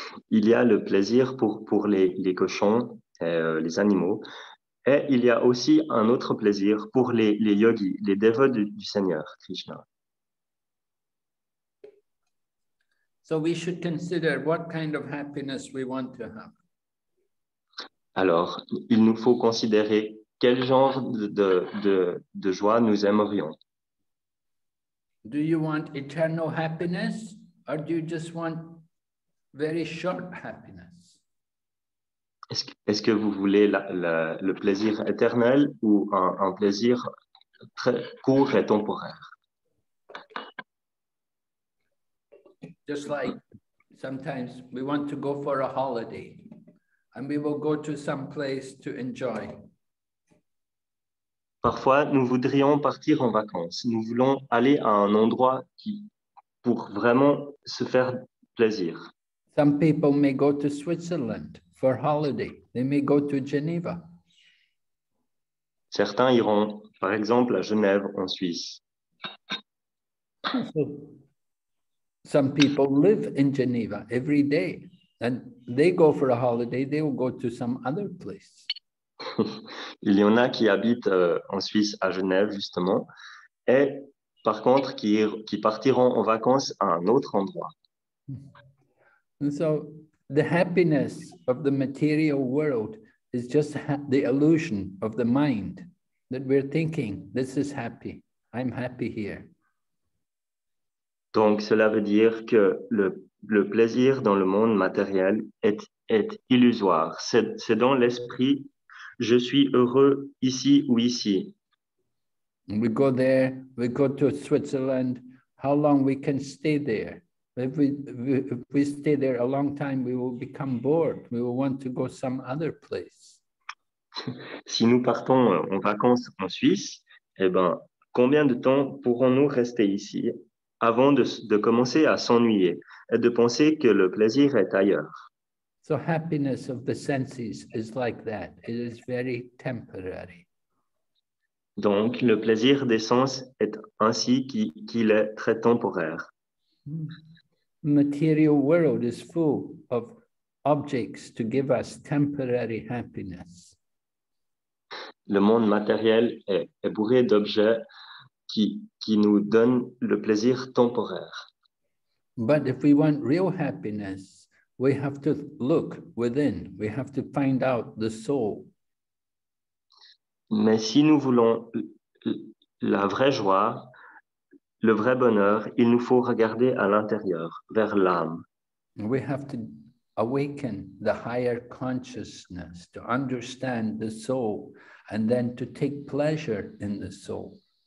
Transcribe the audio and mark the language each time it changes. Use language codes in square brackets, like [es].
[fr] Il y a le plaisir pour les cochons, les animaux, et il y a aussi un autre plaisir pour les yogis, les dévots du Seigneur, Krishna. [en] So we should consider what kind of happiness we want to have. [fr] Alors, il nous faut considérer quel genre de joie nous aimerions. [en] Do you want eternal happiness, or do you just want very short happiness? [fr] Est-ce que vous voulez le plaisir éternel ou un plaisir très court et temporaire? [en] Just like sometimes we want to go for a holiday and we will go to some place to enjoy. [fr] Parfois, nous voudrions partir en vacances. Nous voulons aller à un endroit pour vraiment se faire plaisir. [en] Some people may go to Switzerland for holiday. They may go to Geneva. [fr] Certains iront, par exemple, à Genève, en Suisse. [en] Some people live in Geneva every day, and they go for a holiday, they will go to some other place. [fr] Il y en a qui habitent en Suisse, à Genève, justement, et par contre, qui partiront en vacances à un autre endroit. [en] And so the happiness of the material world is just the illusion of the mind that we're thinking, this is happy, I'm happy here. [fr] Donc, cela veut dire que le plaisir dans le monde matériel est illusoire. C'est dans l'esprit, je suis heureux ici ou ici. [en] We go there, we go to Switzerland, how long we can stay there? If we stay there a long time, we will become bored. We will want to go some other place. [fr] Si nous partons en vacances en Suisse, eh ben, combien de temps pourrons-nous rester ici avant de commencer à s'ennuyer et de penser que le plaisir est ailleurs? [en] So happiness of the senses is like that. It is very temporary. [fr] Donc, le plaisir des sens est ainsi qu'il est très temporaire. [en] Material world is full of objects to give us temporary happiness. [fr] Le monde matériel est bourré d'objets qui nous donnent le plaisir temporaire. [en] But if we want real happiness, we have to look within. We have to find out the soul. [fr] Mais si nous voulons la vraie joie, le vrai bonheur, il nous faut regarder à l'intérieur, vers l'âme. [en] We have to awaken the higher consciousness to understand the soul and then to take pleasure in the soul.